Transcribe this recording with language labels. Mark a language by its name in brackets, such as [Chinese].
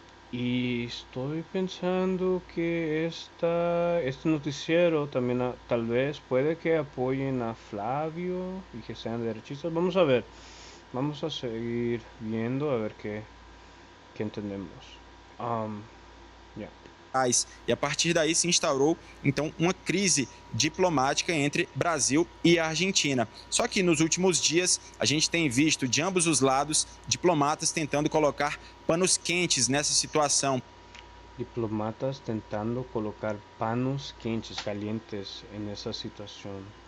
[Spanish] Y estoy pensando que este noticiero también tal vez puede que apoyen a Flavio y que sean derechistas. Vamos a ver, vamos a seguir viendo a ver qué entendemos. Ya. [Portuguese] E a partir daí se instaurou, então, uma crise diplomática entre Brasil e Argentina. Só que nos últimos dias a gente tem visto de ambos os lados diplomatas tentando colocar panos quentes nessa situação. Diplomatas tentando colocar panos quentes, [Spanish] calientes en esa situación.